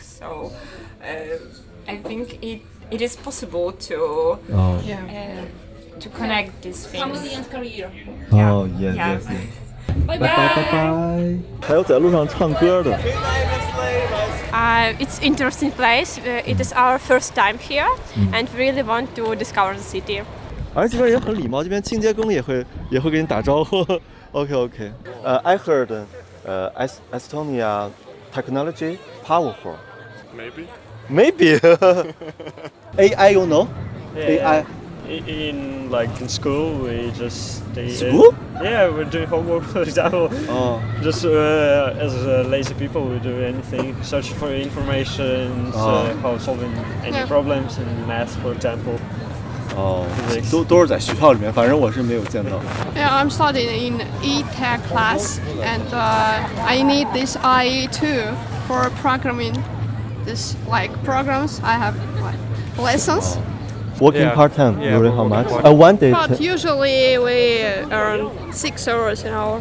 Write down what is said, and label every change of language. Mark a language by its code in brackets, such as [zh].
[en] So I think it is possible to to connect these things. Family and career. [zh] Oh yes. 拜拜拜拜。还有在路上唱歌的。 [en] It's interesting place. It is our first time here, and really want to discover the city. [zh] 而且这边人很礼貌，这边清洁工也会给你打招呼。 [en] OK。 I heard Estonia technology powerful. Maybe. AI, you know? AI. In school, we just School? We're doing homework, for example. Just as lazy people, we do anything, search for information, how solving any problems in math, for example. [zh] 都是在学校里面，反正我是没有见到。 [en] Yeah, I'm studying in E-Tech class, and I need this IE too for programming. This programs. I have lessons. Working part time, Yeah, really how much? working One day. But usually we earn 6 euros an hour.